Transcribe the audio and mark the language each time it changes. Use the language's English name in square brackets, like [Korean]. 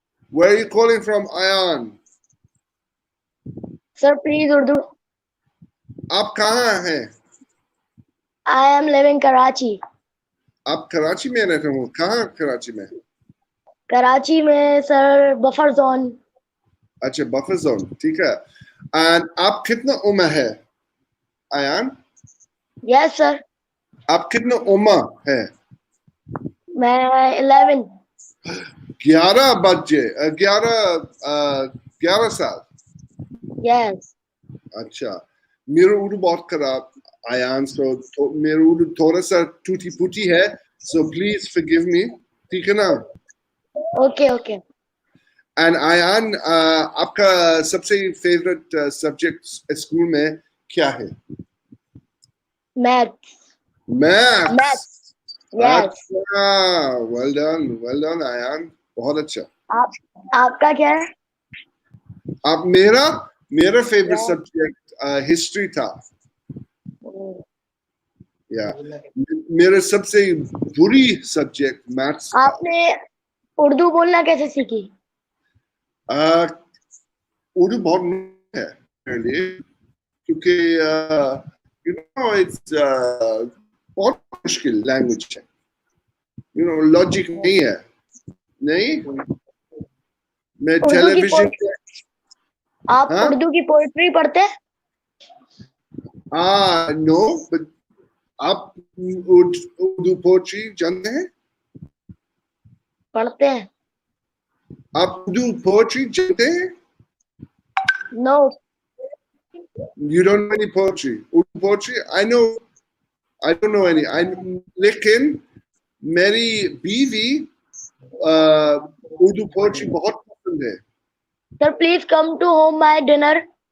[English] Where are you calling from, Ayan? Sir, please Urdu. [Hindi] आप कहाँ हैं? [English] I am living Karachi. [Hindi] आप कराची में रहते हो? कहाँ कराची में? Karachi में sir buffer zone. अच्छा, buffer zone, ठीक है. And आप कितना उम्र है, Ayan? [English] Yes sir. [Hindi] आप कितना उम्र है? मैं 11. 11 बच्चे, 11 साल. [English] Yes. [Hindi] अच्छा, मेरा उर्दू बहुत खराब, Ayan, so मेरा उर्दू थोड़ा सा टूटी फूटी है, [English] so please forgive me, [Hindi] ठीक है ना? [English] Okay, okay. [Hindi] And Ayan, आपका सबसे favorite subject स्कूल में क्या है? [English] Maths. Maths. Yes. [Hindi] अच्छा, well done, Ayan, बहुत अच्छा. आपका क्या है? मेरा favorite subject history था. [English] Yeah. [Hindi] मेरा सबसे बुरी subject maths. आपने उर्दू बोलना कैसे सीखी? उर्दू बहुत मुश्किल है मेरे लिए, क्योंकि [English] it's [Hindi] बहुत मुश्किल language है. Logic नहीं है. नहीं? मैं television. आप उर्दू की पोएट्री पढ़ते हैं? [English] No, but [Hindi] आप उर्दू पोएट्री जानते हैं? पढ़ते हैं. आप उर्दू पोएट्री जानते हैं? [English] No. You don't know any poetry. Urdu poetry? I don't know any. [Hindi] लेकिन मेरी बीवी उर्दू पोएट्री बहुत पसंद है. [English] Sir, please come to home my dinner.